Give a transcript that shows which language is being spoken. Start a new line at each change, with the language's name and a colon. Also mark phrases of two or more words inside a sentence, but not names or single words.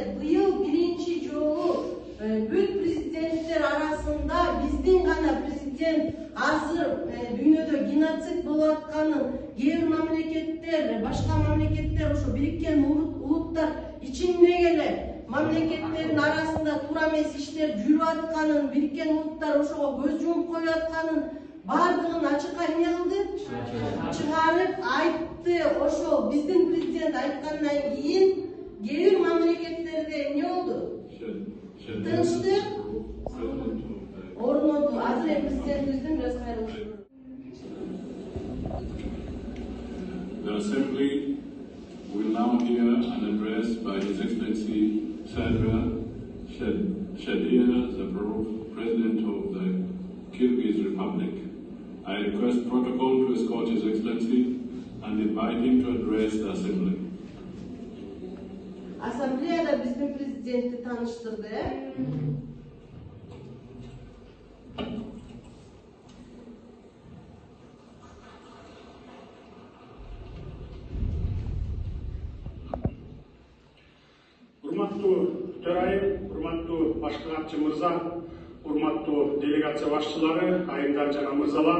Kyrgyz: Быйыл биринчи жолу бүт президенттер арасында биздин гана президент азыр дүйнөдө геноцид болуп атканын кээ бир мамлекеттер, башка мамлекеттер ошо Бириккен Улуттар ичинде эле мамлекеттердин арасында туура эмес иштер жүрүп атканын, Бириккен Улуттар ошого көз жумуп коюп атканын бардыгын ачыкка эмне кылды? Чыгарып айтты. Ошол биздин президент айткандан кийин кээ бир мамлекеттерде эмне болду? Тынчтык орноду. Азыр президентибиздин бир кайрылышы.
English: The Assembly will now hear an address by His Excellency Sadra Shadia Zafarov, President of the Kyrgyz Republic. I request protocol to escort His Excellency and invite him to address the Assembly.
Kyrgyz: Ассамблеяда биздин президентти тааныштырды. Урматтуу төрайым, урматтуу башкы катчы мырза, урматтуу делегация башчылары, айымдар жана мырзалар.